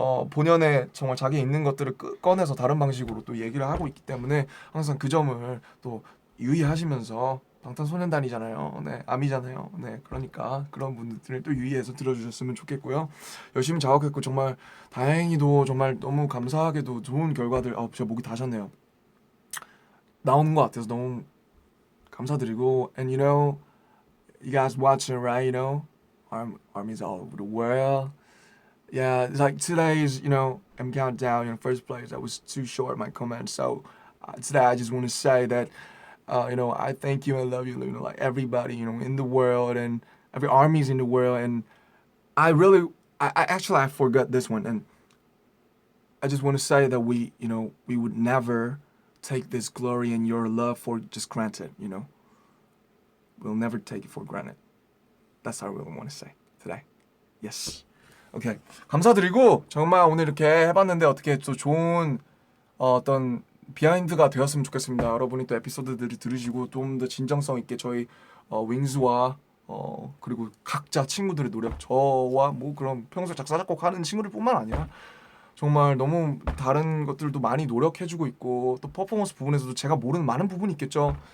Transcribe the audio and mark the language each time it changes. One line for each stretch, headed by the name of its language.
Korean: 본연의 정말 자기 있는 것들을 꺼내서 다른 방식으로 또 얘기를 하고 있기 때문에 항상 그 점을 또 유의하시면서 방탄소년단이잖아요. 네, 아미잖아요. 네, 그러니까 그런 분들을 또 유의해서 들어주셨으면 좋겠고요. 열심히 작업했고 정말 다행히도 정말 너무 감사하게도 좋은 결과들. 제가 목이 다셨네요. 나오는 것 같아서 너무 감사드리고,
English: and you know, you guys watching right, you know, armies all over the world. Yeah, it's like today's, I'm countdown in first place. That was too short, my comment. So today I just want to say that, I thank you and love you, like everybody, in the world and every armies in the world. And I really, I actually, I forgot this one. And I just want to say that we would never take this glory and your love for just granted, We'll never take it for granted. That's what I really want to say today. Yes. 오케이.
Korean: 감사드리고 정말 오늘 이렇게 해봤는데 어떻게 또 좋은 어떤 비하인드가 되었으면 좋겠습니다. 여러분이 또 에피소드들을 들으시고 좀 더 진정성 있게 저희 윙스와 그리고 각자 친구들의 노력, 저와 뭐 그런 평소 작사 작곡하는 친구들뿐만 아니라 정말 너무 다른 것들도 많이 노력해주고 있고 또 퍼포먼스 부분에서도 제가 모르는 많은 부분이 있겠죠.